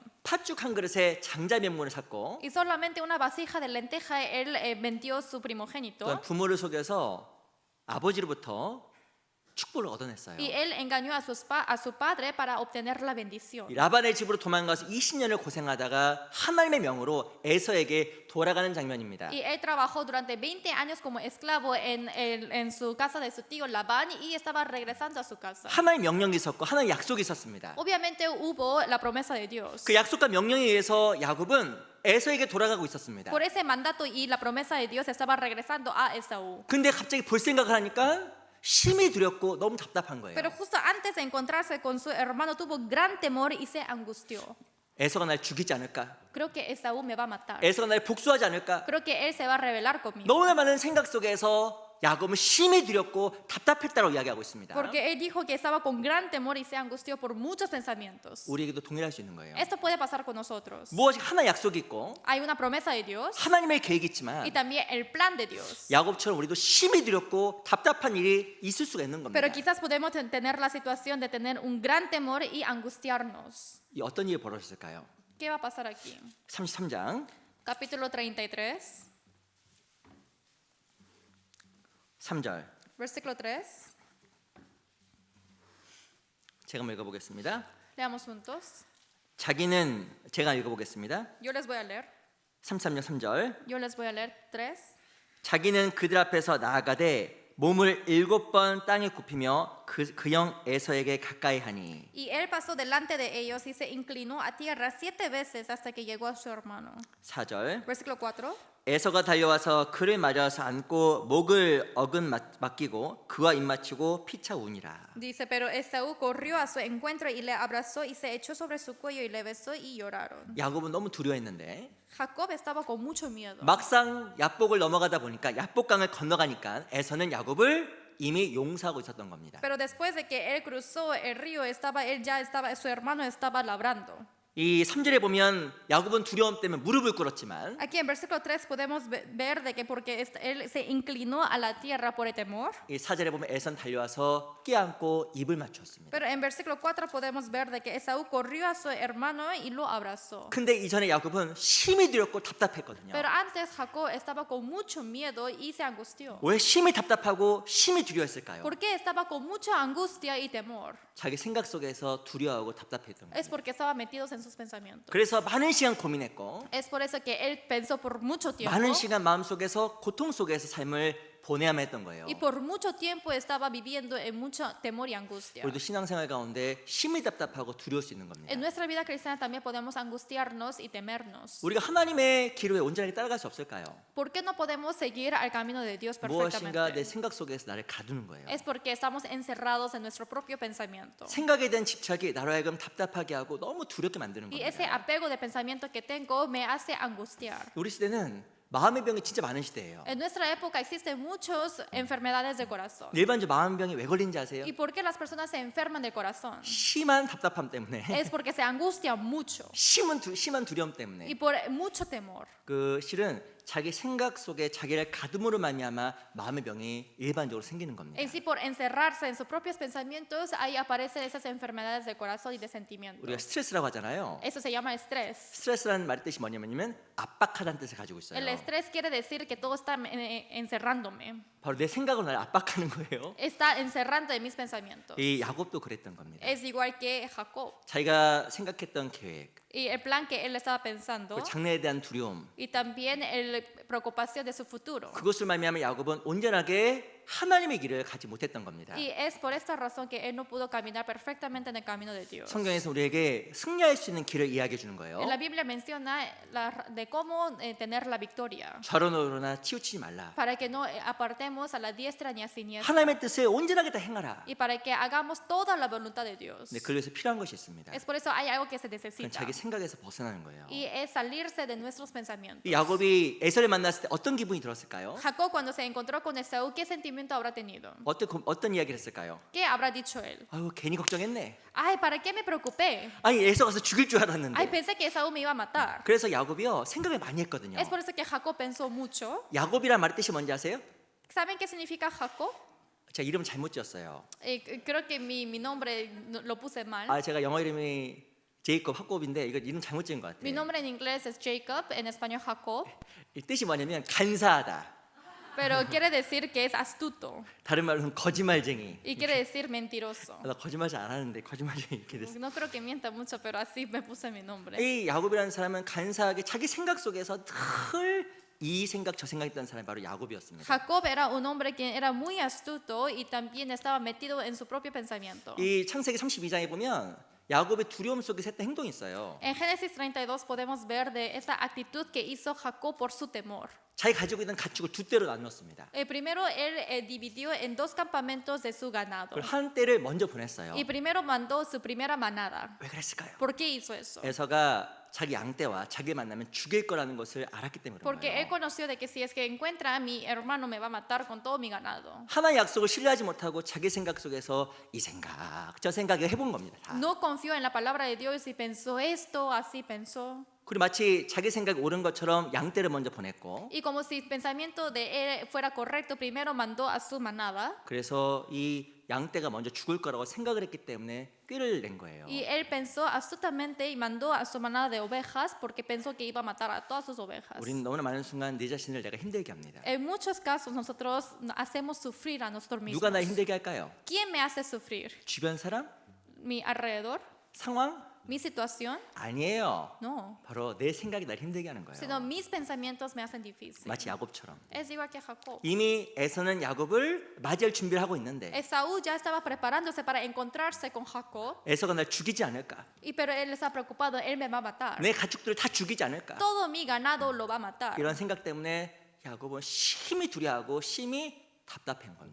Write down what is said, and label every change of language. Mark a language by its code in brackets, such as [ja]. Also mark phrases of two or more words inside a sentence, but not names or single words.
[ko] 팥죽 한 그릇에 장자 면문을 샀고 [es] Y solamente una vasija de lenteja él vendió su [ko] 또한 [es] primogénito. [ko] 부모를 속여서 아버지로부터 축복을 얻어냈어요. [es] Y él engañó a su padre para obtener la bendición. [ko] 이 라반의 집으로 도망가서 20년을 고생하다가 하나님의 명으로 에서에게 돌아가는 장면입니다. [es] Y él trabajó durante 20 años como esclavo en su casa de su tío Labán y estaba regresando a su casa. [ko] 하나님 명령이 있었고 하나님 약속이 있었습니다. [es] Obviamente hubo la promesa de Dios. [ko] 그 약속과 명령에 의해서 야곱은 에서에게 돌아가고 있었습니다. [es] Por ese mandato y la promesa de Dios estaba regresando a Esaú. [ko] 근데 갑자기 볼 생각을 하니까 심히 두렵고 너무 답답한 거예요. [es] Pero justo antes de encontrarse con su hermano tuvo gran temor y se angustió. [ko] 에서가 날 죽이지 않을까? [es] Creo que Esaú me va a matar. [ko] 에서가 날 복수하지 않을까? [es] Creo que él se va a rebelar conmigo. [ko] 너무나 많은 생각 속에서 야곱은 심히 두렵고 답답했다고 이야기하고 있습니다. [es] Porque él dijo que estaba con gran temor y se angustió por muchos pensamientos. [ko] 우리에게도 동일할 수 있는 거예요. [es] Esto puede pasar con nosotros. [ko] 무엇이 하나 약속이 있고 [es] Hay una promesa de Dios [ko] 하나님의 계획이 있지만 [es] y también el plan de Dios. [ko] 야곱처럼 우리도 심히 두렵고 답답한 일이 있을 수가 있는 겁니다. [es] Pero quizás podemos tener la situación de tener un gran temor y angustiarnos. [ko] 이 어떤 일이 벌어졌을까요? [es] ¿Qué va a pasar aquí? [ko] 33장 [es] Capítulo 33, [ko] 3절 [es] versículo 3. [ko] 제가 한번 읽어보겠습니다. [es] Leamos juntos. [ko] 제가 읽어보겠습니다. [es] Yo les voy a leer. [ko] 33장 3절 [es] Yo les voy a leer 3. [ko] 자기는 그들 앞에서 나아가되 몸을 7번 땅에 굽히며 그 형 에서에게 가까이 하니 [es] Y él pasó delante de ellos y se inclinó a tierra 7 veces hasta que llegó a su hermano. [ko] 4절 [es] Versículo 4. [ko] 에서가 달려와서 그를 맞아서 안고 목을 어근 맡기고 그와 입맞추고 피차 우니라. [es] Dice, pero Esaú corrió a su encuentro y le abrazó y se echó sobre su cuello y le besó y lloraron. [ko] 야곱은 너무 두려워했는데 [es] Jacob estaba con mucho miedo. [ko] 막상 야복을 넘어가다 보니까 야복강을 건너가니까 에서는 야곱을 이미 용서하고 있었던 겁니다. [es] Pero después de que él cruzó el río, su hermano estaba labrando. [ko] 이 3절에 보면 야곱은 두려움 때문에 무릎을 꿇었지만 [es] Aquí en versículo 3 podemos ver de que porque él se inclinó a la tierra por el temor. [ko] 이 4절에 보면 에서는 달려와서 끼안고 입을 맞췄습니다. [es] Pero en versículo 4 podemos ver de que Esaú corrió a su hermano y lo abrazó. [ko] 근데 이전에 야곱은 심히 두렵고 답답했거든요. [es] Pero antes Jacob estaba con mucho miedo y se angustió. [ko] 왜 심히 답답하고 심히 두려웠을까요? [es] ¿Por qué estaba con mucha angustia y temor? [ko] 자기 생각 속에서 두려워하고 답답했던 거예요. [es] Es porque estaba metidos en sus pensamientos. [ko] 그래서 많은 시간 고민했고 [es] Es por eso que él pensó por mucho tiempo. [ko] 많은 시간 마음속에서 고통 속에서 삶을 보내야만 했던 거예요. [es] Y por mucho tiempo estaba viviendo en mucho temor y angustia. [ko] 우리도 신앙생활 가운데 심히 답답하고 두려울 수 있는 겁니다. [es] En nuestra vida cristiana también podemos angustiarnos y temernos. [ko] 우리가 하나님의 기로에 온전하게 따라갈 수 없을까요? [es] ¿Por qué no podemos seguir al camino de Dios [ko] 무엇인가 내 [es] perfectamente? [ko] 생각 속에서 나를 가두는 거예요. [es] Es porque estamos encerrados en nuestro propio pensamiento. [ko] 생각에 대한 집착이 나로 하여금 답답하게 하고 너무 두렵게 만드는 [es] Y ese [ko] 겁니다. [es] apego de pensamiento que tengo me hace angustiar. [ko] 우리 시대는 마음의 병이 진짜 많은 시대예요. [es] En nuestra época existen muchas enfermedades de corazón. [ko] 일반적으로 마음 병이 왜 걸리는지 아세요? [es] ¿Y por qué las personas se enferman del corazón? [ko] 심한 답답함 때문에 [es] Es porque se angustian mucho [ko] 심한 두려움 [es] y [ko] 때문에 [es] por mucho temor. [ko] 그 실은 자기 생각 속에 자기를 가둠으로 말미암아 마음의 병이 일반적으로 생기는 겁니다. [es] En sí, por encerrarse en sus propios pensamientos, ahí aparecen esas enfermedades del corazón y de sentimiento. [ko] 우리가 스트레스라고 하잖아요. [es] Eso se llama estrés. [ko] 스트레스라는 말 뜻이 뭐냐면 압박하다는 뜻을 가지고 있어요. [es] El estrés quiere decir que todo está encerrándome. [ko] 바로 내 생각으로 날 압박하는 거예요. [es] está encerrando en mis pensamientos. [ko] 이 야곱도 그랬던 겁니다. [es] Es igual que Jacob. [ko] 자기가 생각했던 계획, [es] Y el plan que él estaba pensando [ko] 그 장래에 대한 두려움, [es] y también la preocupación de su futuro. [ko] 그것을 말미암아 야곱은 온전하게 하나님의 길을 가지 못했던 겁니다. [es] Y es por esta razón que él no pudo caminar perfectamente en el camino de Dios. [ko] 성경에서 우리에게 승리할 수 있는 길을 이야기해 주는 거예요. [es] En la Biblia menciona de cómo tener la victoria, [ko] 좌로우로나 치우치지 말라. [es] para que no apartemos a la diestra ni a siniestra, [ko] 하나님의 뜻에 온전하게 다 행하라. [es] y para que hagamos toda la voluntad de Dios. [ko] 네, 그래서 필요한 것이 있습니다. [es] Es por eso hay algo que se [ko] 그건 [es] necesita, [ko] 자기 생각에서 벗어나는 거예요. [es] y es salirse de nuestros pensamientos. [ko] 이 야곱이 에서를 만났을 때 어떤 기분이 들었을까요? [es] Jacob, cuando se encontró con Esaú, ¿qué sentimiento habrá tenido? [ko] 어떤 이야기를 했을까요? [es] ¿Qué habrá dicho él? [ko] 아유 괜히 걱정했네. [es] Ay, ¿para qué me preocupé? [ko] 아니 에서 가서 죽일 줄 [es] Ay, [ko] 알았는데. [es] pensé que Esaú me iba a matar. [ko] 그래서 야곱이요 생각을 많이 했거든요. [es] Es por eso que Jacob pensó mucho. [ko] 야곱이란 말의 뜻이 뭔지 아세요? [es] ¿Saben qué significa Jacob? [ko] 제가 이름 잘못 지었어요. [es] Creo que mi nombre lo puse mal. [ko] 아 제가 영어 이름이 제이콥 학곱인데 이거 이름 잘못 지은 것 [es] Mi [ko] 같아요. [es] nombre en inglés es Jacob, en español Jacob, [ko] 이 뜻이 뭐냐면 간사하다. [es] pero quiere decir que es astuto [ko] 다른 말로는 거짓말쟁이. [es] y quiere decir mentiroso. [ko] 나 거짓말 잘 안 하는데 거짓말쟁이 이렇게 됐어. [es] No creo que mienta mucho, pero así me puse mi nombre. [ko] 이 야곱이라는 사람은 간사하게 자기 생각 속에서 늘 이 생각 저 생각했던 사람이 바로 야곱이었습니다. [es] Jacob era un hombre que era muy astuto y también estaba metido en su propio pensamiento. [ko] 이 창세기 32장에 보면 야곱의 두려움 속에서 했던 행동이 있어요. [es] En Génesis 32 podemos ver de esa actitud que hizo Jacob por su temor. [ko] 자기 가지고 있는 가축을 두 떼로 나눴습니다. [es] Primero él dividió en dos campamentos de su ganado. [ko] 그걸 한 떼를 먼저 보냈어요. [es] Y primero mandó su primera manada. [ko] 왜 그랬을까요? [es] ¿Por qué hizo eso? [ko] 에서가 자기 양떼와 자기를 만나면 죽일 거라는 것을 알았기 때문에 그런 [es] Porque él [ko] 거예요. [es] conoció de que si es que encuentra a mi hermano me va a matar con todo mi ganado. [ko] 하나의 약속을 신뢰하지 못하고 자기 생각 속에서 이 생각 저 생각을 해본 겁니다. 다. [es] No confió en la palabra de Dios y pensó esto, así pensó. [ko] 그리고 마치 자기 생각이 옳은 것처럼 양떼를 먼저 보냈고 [es] Y como si el pensamiento de él fuera correcto, primero mandó a su manada. [ko] 그래서 이 양떼가 먼저 죽을 거라고 생각을 했기 때문에 꾀를 낸 거예요. [es] Y él pensó astutamente y mandó a su manada de ovejas porque pensó que iba a matar a todas sus ovejas. [ko] 우리는 너무나 많은 순간 내 자신을 내가 힘들게 합니다. [es] En muchos casos nosotros hacemos sufrir a nosotros mismos. [ko] 누가 날 힘들게 할까요? [es] ¿Quién me hace sufrir? [ko] 주변 사람? [es] ¿Mi alrededor? [ko] 상황? [es] ¿Mi situación? [ko] 아니에요. [es] No. [ko] 바로 내 생각이 날 힘들게 하는 [es] Sino [ko] 거예요. [es] mis pensamientos me hacen difícil. [ko] 마치 야곱처럼. [es] Es igual que Jacob. [ko] 이미 에서는 야곱을 맞이할 준비를 하고 있는데 [es] Esaú ya estaba preparándose para encontrarse con Jacob, [ko] 에서가 날 죽이지 않을까? [es] pero él está preocupado, él me va a matar. [ko] 내 가축들을 다 죽이지 않을까? [es] Todo mi ganado lo va a matar. [ko] 이런 생각 때문에 야곱은 심히 두려워하고 심히 답답한 겁니다.